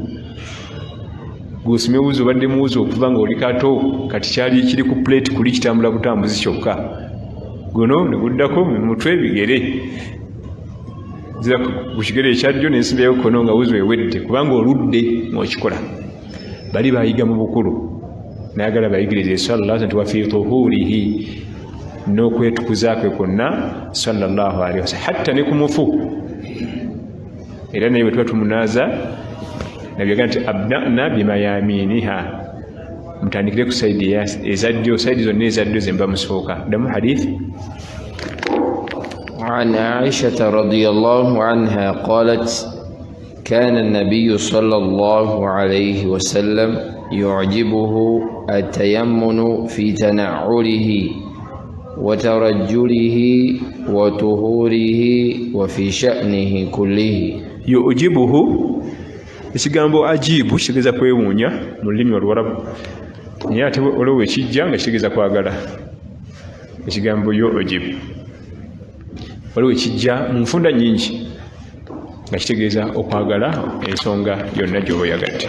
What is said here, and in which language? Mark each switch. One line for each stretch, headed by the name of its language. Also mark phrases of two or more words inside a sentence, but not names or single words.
Ganda: Gusime wuzu badde muwuzu okuva nga oli kato, kati kyali kiri ku plate kuli kitambula butambuzi kyokka, guno ne guddako mu mutwe bigere, zira ku kigere ekyajjo n'ensimbayo kkono nga wuzu ewedde, kubanga oludde mwokikola. Bali bayiga mu bukulu, nayagala bayigirize
Arabic: صلى الله عليه وفي طهوره,
Ganda: n'okwetukuza kwe kwonna
Arabic: صلى الله عليه وسلم,
Ganda: hatta ne ku mufu. Era naye bwe tuba tumunaaza nabyaga nti
Arabic: ابدأن بميامنها,
Ganda: mutandikire ku saidi ezaddyo, saidi zonna ezaddyo zemba musooka. Ddamu hadithi.
Arabic: عن عائشة رضي الله عنها قالت كان النبي صلى الله عليه وسلم يعجبه التيمن في تنعله وترجله وطهوره وفي شأنه كله.
Ganda: يعجبه ekigambo ajibu kitegeeza kwewuunya mu lulimi Oluwarabu, naye ate olwo ekijja nga kitegeeza kwagala. Ekigambo yu'jibu waliwo ekijja mu nfunda nnyingi nga kitegeeza okwagala ensonga yonna gy'oba oyagadde.